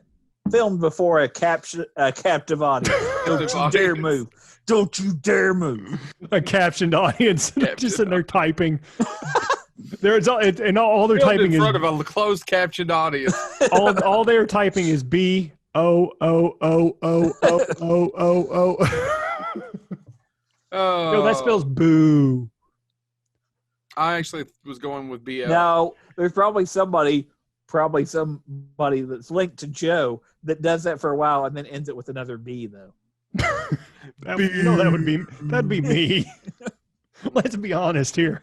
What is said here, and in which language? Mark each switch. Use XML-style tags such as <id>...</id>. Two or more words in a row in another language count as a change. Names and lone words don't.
<en>Filmed before a captive audience. Don't you dare move. Don't you dare move. A captioned audience. Just sitting there typing. All they're typing in front is, of a closed captioned audience. all they're typing is B O O O O O O O O. No, that spells boo. I actually was going with BL. No, there's probably somebody that's linked to Joe that does that for a while and then ends it with another B though. That'd be me. Let's be honest here.</en>